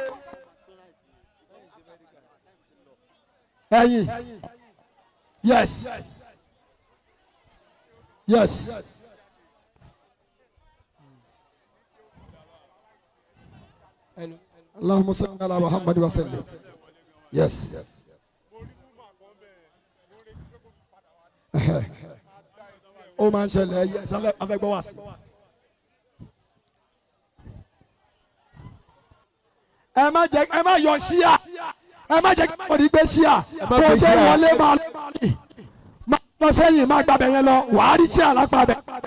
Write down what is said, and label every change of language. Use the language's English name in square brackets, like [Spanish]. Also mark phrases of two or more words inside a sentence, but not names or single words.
[Yoruba] ẹ̀yin yes [Arabic] اللهم صل على محمد وسلم [Yoruba] yes ó máa ń ṣẹlẹ̀ yes afẹ́gbọ́ wá sí. ẹ má yọ síà ẹ má jẹ́ kí wọ́n ní gbé síà kó o tó wọlé máa lọ sẹ́yìn má gbàbẹ̀ yẹn lọ wàá rí síà lápá bẹ̀.